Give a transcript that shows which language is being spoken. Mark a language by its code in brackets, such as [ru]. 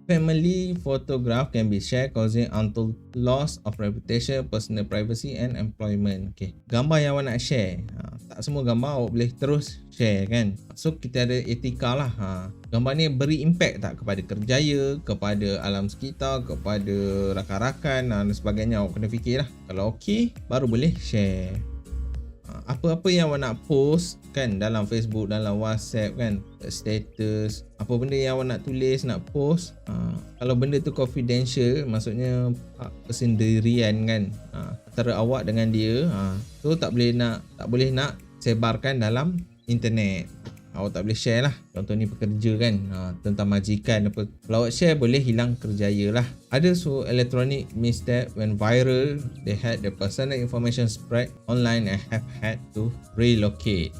[en] Family photograph can be shared causing untold loss of reputation, personal privacy and employment. [ms] Okay, gambar yang awak nak share, tak semua gambar awak boleh terus share kan. So kita ada etika lah. Gambar ni beri impact tak kepada kerjaya, kepada alam sekitar, kepada rakan-rakan dan sebagainya. Awak kena fikir lah. Kalau okey, baru boleh share. Apa-apa yang awak nak post kan, dalam Facebook, dalam WhatsApp kan, status, apa benda yang awak nak tulis, nak post, kalau benda tu confidential, maksudnya persendirian kan, antara awak dengan dia, tu tak boleh nak sebarkan dalam internet. Awak tak boleh share lah. Contoh ni pekerja kan, tentang majikan apa, kalau awak share boleh hilang kerjaya lah. [en] Ada electronic misstep when viral, they had the personal information spread online and have had to relocate.